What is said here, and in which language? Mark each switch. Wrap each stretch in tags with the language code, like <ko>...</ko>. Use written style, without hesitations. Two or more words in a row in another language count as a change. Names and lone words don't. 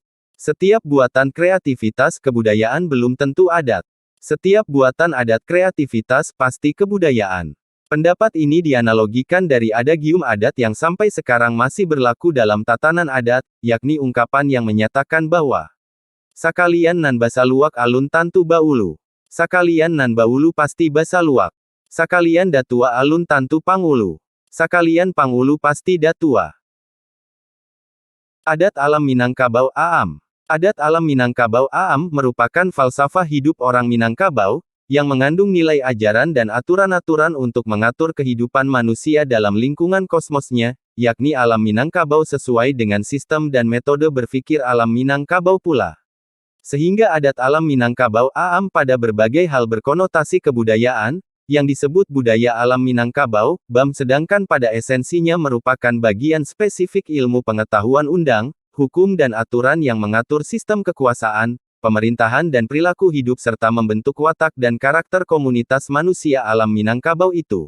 <id>Setiap buatan kreativitas kebudayaan belum tentu adat. Setiap buatan adat kreativitas pasti kebudayaan. Pendapat ini dianalogikan dari adagium adat yang sampai sekarang masih berlaku dalam tatanan adat, yakni ungkapan yang menyatakan bahwa</id> <min>sakalian nan basa luak alun tantu baulu. Sakalian nan baulu pasti basa luak. Sakalian datua alun tantu pangulu. Sakalian pangulu pasti datua. Adat alam Minangkabau AAM.</min> <id>Adat alam Minangkabau AAM merupakan falsafah hidup orang Minangkabau, yang mengandung nilai ajaran dan aturan-aturan untuk mengatur kehidupan manusia dalam lingkungan kosmosnya, yakni alam Minangkabau sesuai dengan sistem dan metode berpikir alam Minangkabau pula. Sehingga adat alam Minangkabau AAM pada berbagai hal berkonotasi kebudayaan, yang disebut budaya alam Minangkabau, BAM, sedangkan pada esensinya merupakan bagian spesifik ilmu pengetahuan undang, hukum dan aturan yang mengatur sistem kekuasaan, pemerintahan dan perilaku hidup serta membentuk watak dan karakter komunitas manusia alam Minangkabau itu.</id>